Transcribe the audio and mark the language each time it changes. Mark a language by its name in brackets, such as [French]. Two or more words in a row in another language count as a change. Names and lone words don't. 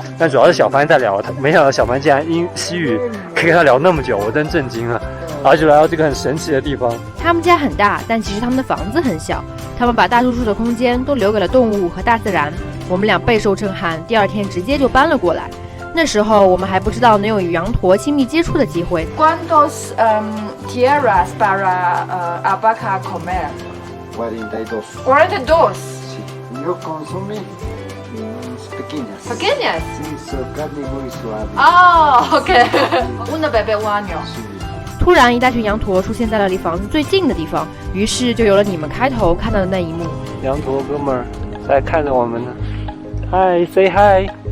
[Chinese] 但主要是小帆在聊，没想到小帆竟然因西语可以跟他聊那么久，我真震惊了。然后就来到这个很神奇的地方。他们家很大，但其实他们的房子很小，他们把大多数的空间都留给了动物和大自然。我们俩备受震撼，第2天直接就搬了过来。那时候我们还不知道能有与羊驼亲密接触的机会。 [Spanish] ¿Cuántos tierras para alpaca comer? 42. 42. Sí. Yo consume pequeñas. Pequeñas. Sí, su carne muy suave. 哦 ，OK。Una bebé un año。 [Chinese] 突然，一大群羊驼出现在了离房子最近的地方，于是就有了你们开头看到的那一幕。羊驼哥们儿在看着我们呢，嗨 ， [English] say hi。